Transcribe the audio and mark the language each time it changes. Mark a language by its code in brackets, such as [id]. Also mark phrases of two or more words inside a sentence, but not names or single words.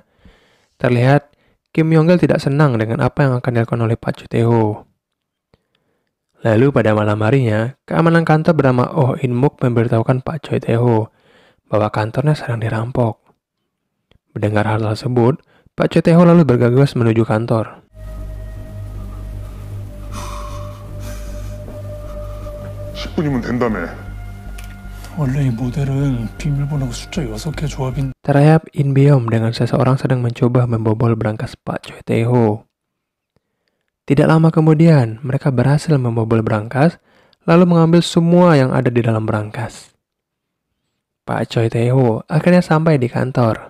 [id] Terlihat, Kim Myong-gil tidak senang dengan apa yang akan dilakukan oleh Pak Choi Tae-ho. Lalu pada malam harinya, keamanan kantor bernama Oh In-muk memberitahukan Pak Choi Tae-ho bahwa kantornya sedang dirampok. Mendengar hal tersebut, Pak Choi Tae-ho lalu bergegas menuju kantor. [ko] (10분이면) 된다며. 원래 이 모델은 비밀번호가 숫자 6개 조합인. [id] Terhadap In Beom dengan seseorang sedang mencoba membobol berangkas Pak Choi Tae-ho. Tidak lama kemudian, mereka berhasil membobol berangkas, lalu mengambil semua yang ada di dalam berangkas. Pak Choi Tae-ho akhirnya sampai di kantor.